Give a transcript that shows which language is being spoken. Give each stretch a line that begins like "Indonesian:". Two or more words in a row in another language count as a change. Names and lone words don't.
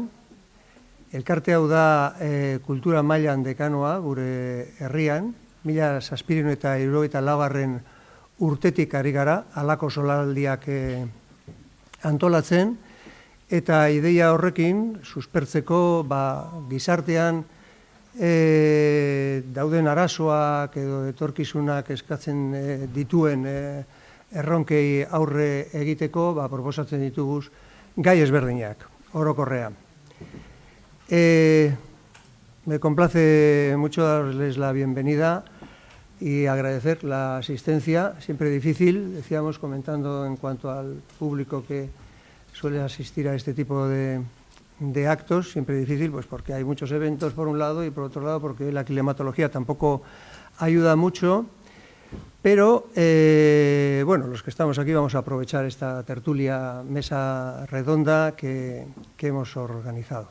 Basque: Elkarte hau da kultura mailan dekanoa gure herrian, 1774 urtetik ari gara, halako solaldiak antolatzen, eta ideia horrekin, suspertzeko gizartean dauden arazoak edo etorkizunak eskatzen dituen erronkei aurre egiteko, proposatzen dituguz gai ezberdinak, orokorrean.
Spanish: Me complace mucho darles la bienvenida y agradecer la asistencia, siempre difícil, decíamos, comentando en cuanto al público que suele asistir a este tipo de actos, siempre difícil, pues porque hay muchos eventos por un lado y por otro lado porque la climatología tampoco ayuda mucho, pero los que estamos aquí vamos a aprovechar esta tertulia, mesa redonda que hemos organizado.